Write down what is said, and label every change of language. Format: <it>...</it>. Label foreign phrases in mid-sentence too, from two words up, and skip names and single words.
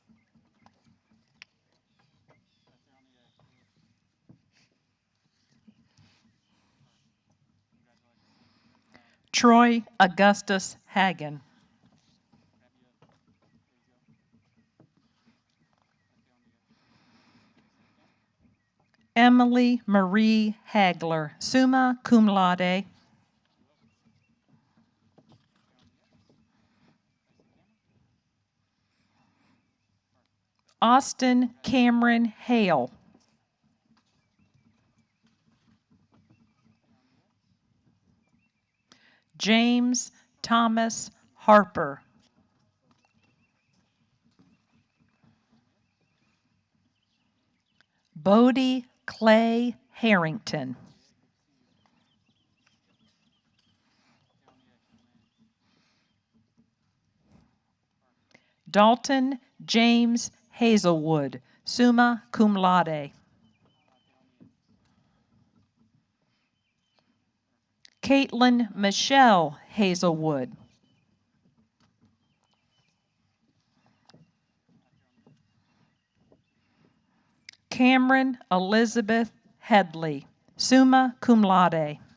<en>Troy Augustus Hagen. Emily Marie Hagler,</en> <la>summa cum laude.</la> <en>Austin Cameron Hale. James Thomas Harper. Bodie Clay Harrington. Dalton James Hazelwood,</en> <la>summa cum laude.</la> <en>Caitlin Michelle Hazelwood. Cameron Elizabeth Headley,</en> <la>summa cum laude.</la>